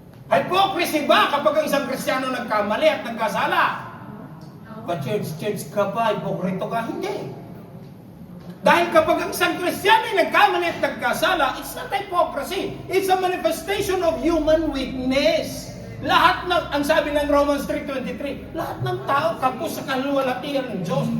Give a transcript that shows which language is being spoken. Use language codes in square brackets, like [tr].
[tl] Hypocrisy ba kapag ang isang Kristiyano nagkamali at nagkasala? Pa-church ka ba? Hipokrito ka? Hindi. Dahil kapag ang isang Kristiyano ay nagkamali at nagkasala, [en] it's not hypocrisy. It's a manifestation of human weakness. [tl] Lahat ng, ang sabi ng Romans 3:23, lahat ng tao kapos sa kaluwalhatian ng Diyos.